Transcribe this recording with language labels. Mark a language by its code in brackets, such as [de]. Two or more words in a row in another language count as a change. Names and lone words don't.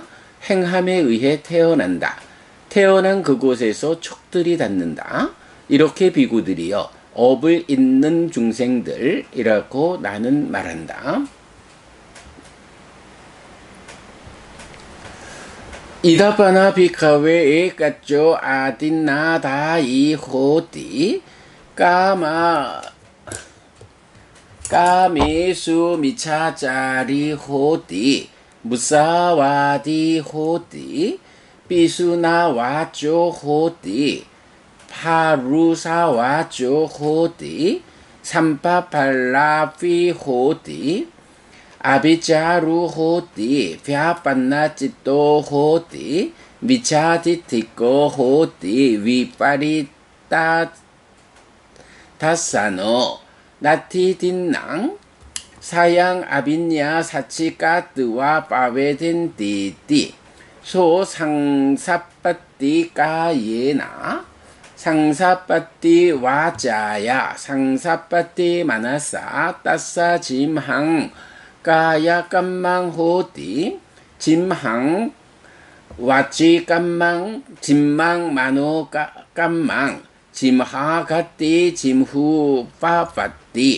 [ko] 행함에 의해 태어난다. 태어난 그곳에서 촉들이 닿는다. 이렇게 비구들이여, 업을 잇는 중생들이라고 나는 말한다. [pi] idhapana bhikkhave ekacco adinnādāyī hoti kāmesu micchācārī hoti musāvādī hoti pisuṇavāco hoti pharusavāco hoti samphappalāpī hoti abhijjhālu hoti byāpannacitto hoti micchādiṭṭhiko hoti viparīta dassano natthidinnaṃ sayaṃ abhiññā sacchikatvā pavedentīti so saṃsappati kāyena saṃsappati vācāya saṃsappati manasā tassa jimhaṃ kāya kammaṃ hoti jimhaṃ vacī kammaṃ jimhaṃ mano kammaṃ jimhagati jimhu papatti.